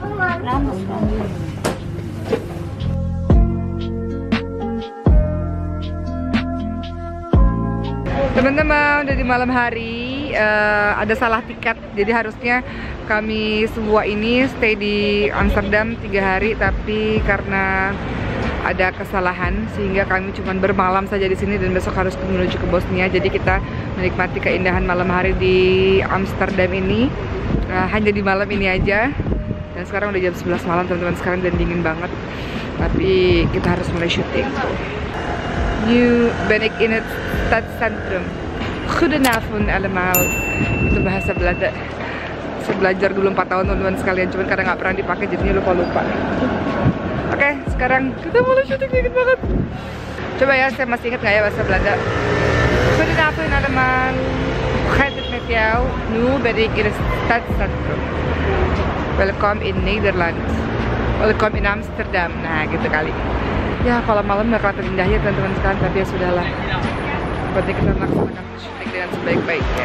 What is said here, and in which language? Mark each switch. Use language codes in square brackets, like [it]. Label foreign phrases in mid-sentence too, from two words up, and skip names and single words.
[id] Teman-teman, udah di malam hari, ada salah tiket, jadi harusnya kami semua ini stay di Amsterdam 3 hari, tapi karena ada kesalahan sehingga kami cuma bermalam saja di sini dan besok harus menuju ke Bosnia. Jadi kita menikmati keindahan malam hari di Amsterdam ini hanya di malam ini aja. Dan sekarang udah jam 11 malam teman-teman sekalian, dan dingin banget, tapi kita harus mulai syuting. [nl] Nu ben ik in het stadscentrum. Goedenavond allemaal. [id] Itu bahasa Belanda. Saya belajar dulu 4 tahun teman-teman sekalian, cuman karena nggak pernah dipakai jadinya lupa-lupa. Oke, sekarang kita mulai syuting dikit banget. Coba ya, saya masih ingat nggak ya bahasa Belanda? [nl] Goedenavond allemaal. Hoe gaat het met jou? Nu ben ik in het stadscentrum. Welkom in Nederland. Welkom in Amsterdam. [id] Nah, gitu kali. Ya, kalau malam nggak kelihatan indahnya teman-teman sekalian, tapi ya sudahlah. Berarti kita melaksanakan syuting dengan sebaik-baiknya.